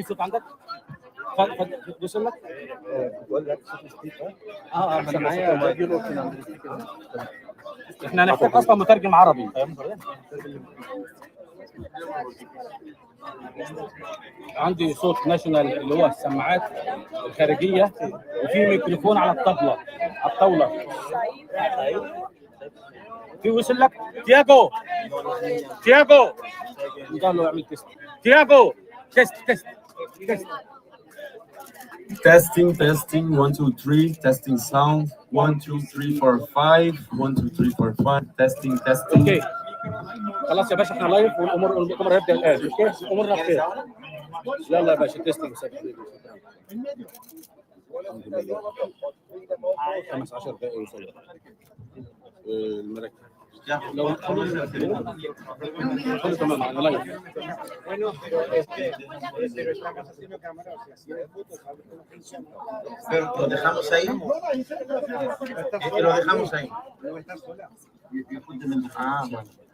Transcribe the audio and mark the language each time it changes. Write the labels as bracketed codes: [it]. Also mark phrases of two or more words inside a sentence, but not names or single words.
[ar] في صوت عندك وصل لك بقول لك انا معايا احنا هنحتاج اصلا مترجم عربي عندي صوت ناشونال اللي هو السماعات الخارجيه وفي ميكروفون على الطاوله في وصل لك تياجو قال له اعمل تيست تياجو تيست [en] Testing 1 2 3 testing sound 1 2 3 4 5 1 2 3 4 5 testing [ar] اوكي خلاص يا باشا احنا لايف والامور هيبدا الان اوكي امورنا بخير يلا يا باشا تيستنج 15 دقيقه يوصل الملك لو تمام انا لايف [es] Lo dejamos ahí. Lo dejamos ahí. Ah, bueno.